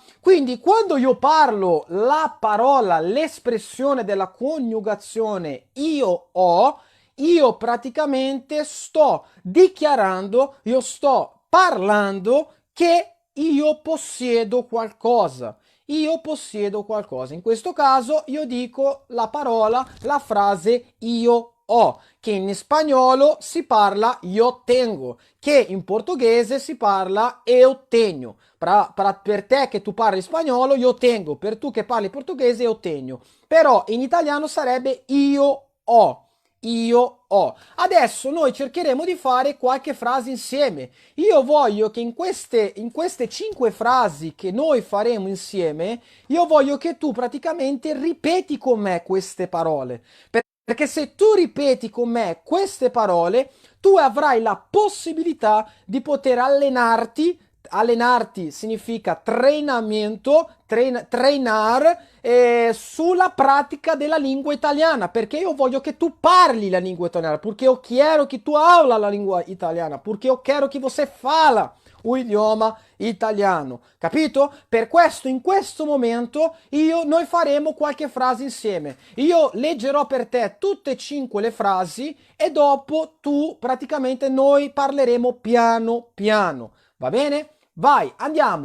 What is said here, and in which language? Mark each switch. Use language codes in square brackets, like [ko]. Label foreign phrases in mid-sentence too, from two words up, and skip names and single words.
[it] Quindi quando io parlo la parola, l'espressione della coniugazione io praticamente sto dichiarando, io sto parlando che io possiedo qualcosa. Io possiedo qualcosa. In questo caso io dico la parola, la frase io ho, che in spagnolo si parla [es] io tengo, [it] che in portoghese si parla [pt] eu tenho. [it] Per te che tu parli spagnolo [es] io tengo, [it] per tu che parli portoghese [pt] eu tenho. [it] Però in italiano sarebbe io ho. Io ho. Adesso noi cercheremo di fare qualche frase insieme. Io voglio che in queste 5 frasi che noi faremo insieme, io voglio che tu praticamente ripeti con me queste parole. Perché se tu ripeti con me queste parole, tu avrai la possibilità di poter allenarti. Allenarti significa [pt] treinamento, treinar [it] sulla pratica della lingua italiana, perché io voglio che tu parli la língua italiana, [pt] porque eu quero que tu habla la língua italiana, porque eu quero que você fala o idioma italiano, [it] capito? Per questo in questo momento noi faremo qualche frase insieme. Io leggerò per te tutte e 5 le frasi e dopo tu praticamente noi parleremo piano piano, va bene? Vai, andiamo.